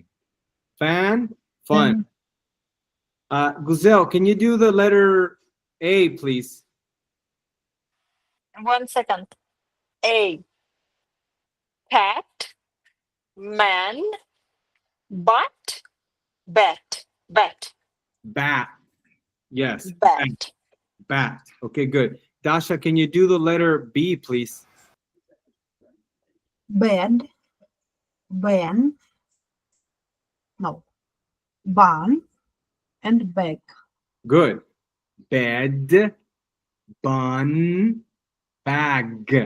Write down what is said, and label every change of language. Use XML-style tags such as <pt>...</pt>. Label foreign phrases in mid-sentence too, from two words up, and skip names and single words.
<en>Fan, fun. Guzelle, can you do the letter A, please? 1 second. A, cat, man, butt, bat, bat, Bat. Yes. bat. Bat. Okay, good. Dasha, can you do the letter B, please? Bed, ban, no, barn, and bag. Good. Bed, bun, bag.</en>